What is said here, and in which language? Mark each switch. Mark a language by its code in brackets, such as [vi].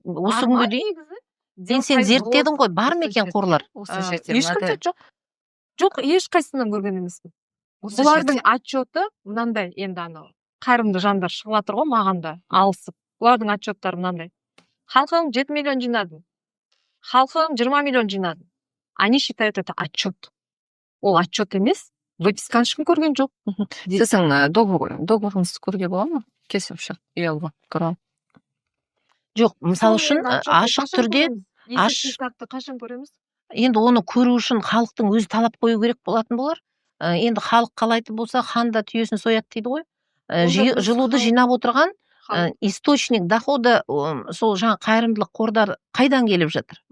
[kk] Осы күнге дейін сен зерттедің ғой, бар ма екен қорлар? Ешқандай жоқ. Жоқ, ешқайсысынан көрген емеспін. Бұлардың отчеты мынандай, енді анау қайырымды жандар шығып жатыр ғой, маған да алысып. Бұлардың отчеттары мынандай. Халқым 7 миллион жинадым. Халқым 20 миллион жинадым. [ru] Они считают это отчет. [kk] Ол отчет емес. выписканы ешкім көрген жоқ. Сіздің договорыңызды көруге бола ма? Келісімшарт үй алуға туралы. жоқ, мысалы үшін ашық түрде есеп-шартты қашан көреміз? енді оны көру үшін халықтың өзі талап қою керек болатын болар. Енді халық қалайтын болса, хан да түйесін сояды дейді ғой. Жылуды жинап отырған [ru] источник дохода [kk] сол жаңа қайырымдылық қордар қайдан келіп жатыр?